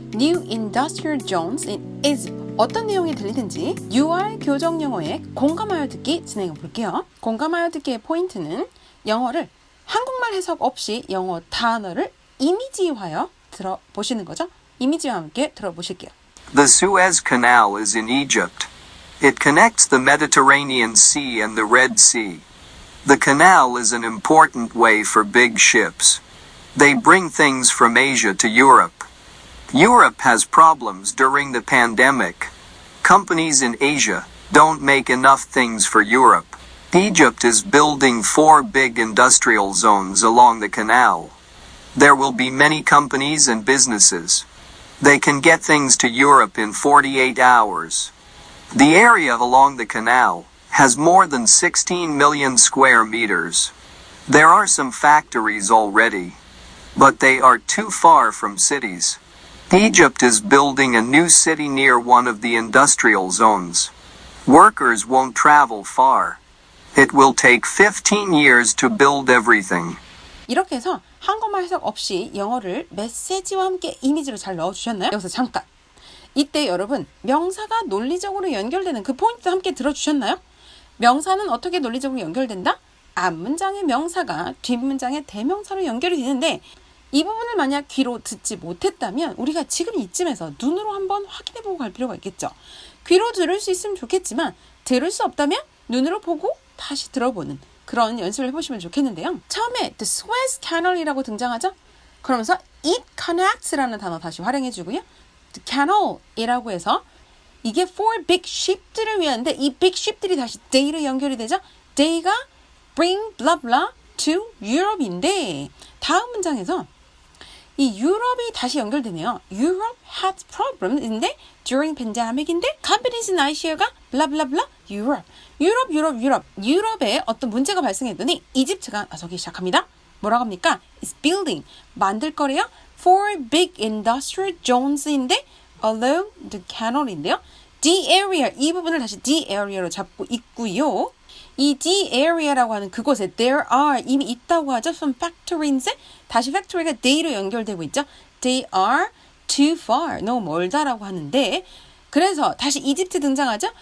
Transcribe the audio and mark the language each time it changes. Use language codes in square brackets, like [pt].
[en] New Industrial Zones in Egypt. [ko] 어떤 내용이 들리는지 UI 교정영어에 공감하여 듣기 진행해 볼게요. 공감하여 듣기의 포인트는 영어를 한국말 해석 없이 영어 단어를 이미지화하여 들어보시는 거죠. 이미지와 함께 들어보실게요. [en] The Suez Canal is in Egypt. It connects the Mediterranean Sea and the Red Sea. The canal is an important way for big ships. They bring things from Asia to Europe. Europe has problems during the pandemic. Companies in Asia don't make enough things for Europe. Egypt is building 4 big industrial zones along the canal. There will be many companies and businesses. They can get things to Europe in 48 hours. The area along the canal has more than 16 million square meters. There are some factories already, but they are too far from cities. Egypt is building a new city near one of the industrial zones. Workers won't travel far. It will take 15 years to build everything. [ko] 이렇게 해서 한국말 해석 없이 영어를 메시지와 함께 이미지로 잘 넣어주셨나요? 여기서 잠깐. 이때 여러분 명사가 논리적으로 연결되는 그 포인트 함께 들어주셨나요? 명사는 어떻게 논리적으로 연결된다? 앞문장의 명사가 뒷문장의 대명사로 연결이 되는데 이 부분을 만약 귀로 듣지 못했다면 우리가 지금 이쯤에서 눈으로 한번 확인해보고 갈 필요가 있겠죠. 귀로 들을 수 있으면 좋겠지만 들을 수 없다면 눈으로 보고 다시 들어보는 그런 연습을 해보시면 좋겠는데요. 처음에 [en] The Suez Canal [ko] 이라고 등장하죠. 그러면서 [en] It connects [ko] 라는 단어 다시 활용해주고요. [en] The Canal [ko] 이라고 해서 이게 [en] for big ship [ko] 들을 위한데 이 big ship들이 다시 they로 연결이 되죠. they가 [en] bring blah blah to Europe [ko] 인데 다음 문장에서 이 유럽이 다시 연결되네요. [en] Europe had problems인데 during pandemic인데 companies in Asia가 blah blah blah Europe. [ko] 유럽에 어떤 문제가 발생했더니 이집트가 나서기 시작합니다. 뭐라고 합니까? [en] It's building. [ko] 만들 거래요. [en] For big industrial zones인데 along the canal인데요. [ko] The area, 이 부분을 다시 [en] the area [ko] 로 잡고 있고요. 이 [en] the area [ko] 라고 하는 그곳에 [en] there are [ko] 이미 있다고 하죠. [en] some factories [ko] 다시 factory가 they로 연결되고 있죠. [en] They are too far, [ko] 너무 멀다라고 하는데 그래서 다시 이집트 등장하죠.